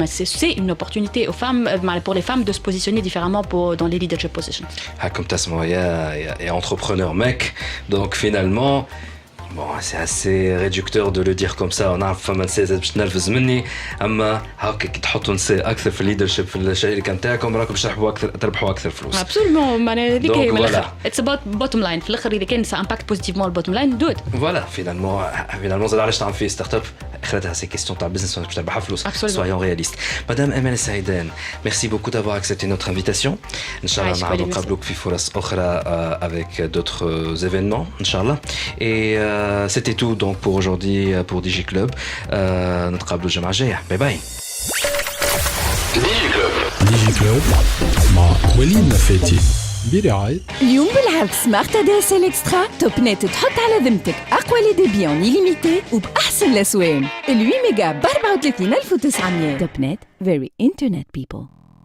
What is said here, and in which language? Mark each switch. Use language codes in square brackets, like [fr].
[fr] C'est une opportunité aux femmes, pour les femmes, de se positionner différemment dans les leadership positions. Comme [ar] تسمعوا يا [fr] entrepreneur mec, donc finalement bon, c'est assez réducteur de le dire comme ça. [ar] On a فما نساء باش تنرفز مني، اما هاكا كي تحطوا نساء اكثر في الليدرشيب في الشركه نتاعكم راكم باش تربحوا اكثر فلوس. Absolument, معناها هذيك هي من الاخر. [en] It's about bottom line. [ar] في الاخر اذا كان [fr] ça impacte positivement [en] le bottom line, do it. [fr] Voilà, finalement [ar] زاد علاش تعمل في ستارت اب اخرتها سي كيستيون تاع بزنس باش تربحها فلوس. [fr] Soyons réalistes. Madame Emel Saïden, merci beaucoup d'avoir accepté notre invitation. [ar] Inch'Allah نعاودوا نقابلوك في فرص اخرى [fr] avec d'autres événements, [ar] Inch'Allah. [fr] Et c'était tout donc pour aujourd'hui pour DigiClub. [ar] نتقابلوا الجمعة الجاية. باي باي. DigiClub مع وليد نفاتي برعاية اليوم بالعرض سمارت دي اس ال اكسترا توب نت تحط على ذمتك اقوى لي ديبي اون ليميتي وباحسن الاسوان ال 8 ميجا ب 34900. توب نت very internet people.